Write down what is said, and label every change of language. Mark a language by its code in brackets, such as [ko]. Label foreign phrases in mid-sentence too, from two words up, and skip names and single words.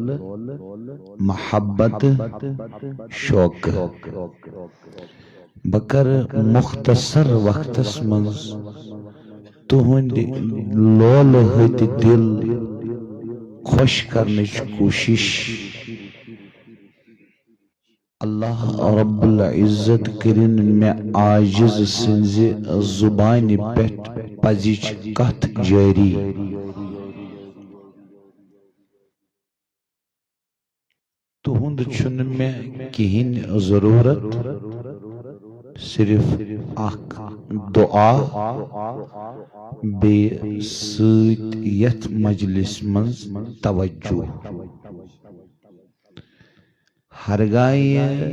[ks] محبت شوق بہ کر مختصر وقتس منز تہند لولہ ہتہِ دل خوش کرنچ کوشش [ar] اللہ رب العزت [ks] کرن میں عاجز سنز زبان پہ پزچ کت جاری تہند چھن میں کہین ضرورت صرف اخ دعا بے سۭتۍ یتھ مجلس منز توجہ ہرگاہ